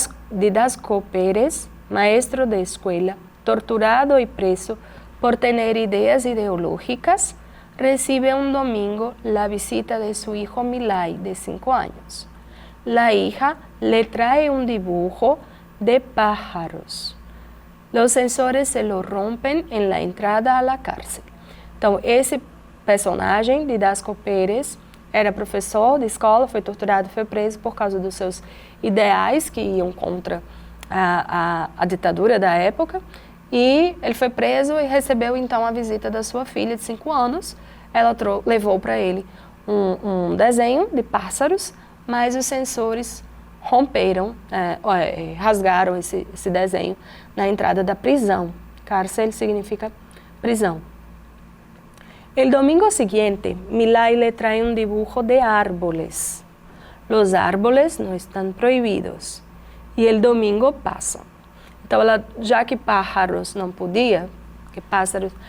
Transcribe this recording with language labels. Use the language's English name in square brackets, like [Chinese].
[Spanish] Didasco Pérez, maestro de escuela, torturado y preso por tener ideas ideológicas, recibe un domingo la visita de su hijo Milay, de 5 años. La hija le trae un dibujo de pájaros. Los censores se lo rompen en la entrada a la cárcel. [Portuguese] Então, esse personagem, Didasco Pérez, era professor de escola, foi torturado, foi preso por causa dos seus ideais que iam contra a ditadura da época, E ele foi preso e recebeu então a visita da sua filha de 5 anos. Ela levou para ele um desenho de pássaros, mas os sensores romperam, rasgaram esse desenho na entrada da prisão. Cárcel significa prisão. [Spanish] El domingo siguiente, Milay le trae un dibujo de árboles. Los árboles no están prohibidos. [Portuguese] E el domingo passa. Então, já que pájaros não podia, que pássaros...